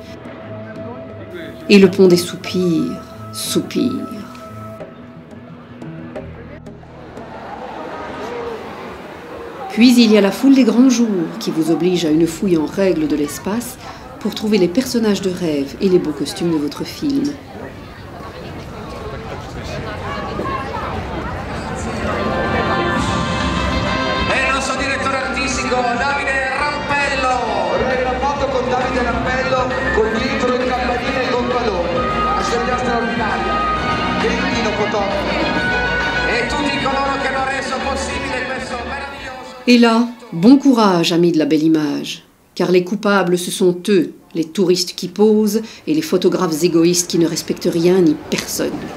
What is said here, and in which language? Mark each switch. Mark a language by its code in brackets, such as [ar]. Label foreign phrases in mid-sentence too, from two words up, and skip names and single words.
[fr] Et le pont des soupirs, soupire. Puis il y a la foule des grands jours qui vous oblige à une fouille en règle de l'espace pour trouver les personnages de rêve et les beaux costumes de votre film. [it] E il nostro direttore artistico Davide Rampello. Vorrei una foto con Davide Rampello con dietro il campanile e con Palone. Una scelta straordinaria. Grillino fotografo. E tutti coloro che hanno reso possibile questo meraviglioso. [fr] Et là, bon courage, amis de la belle image, car les coupables, ce sont eux, les touristes qui posent et les photographes égoïstes qui ne respectent rien ni personne.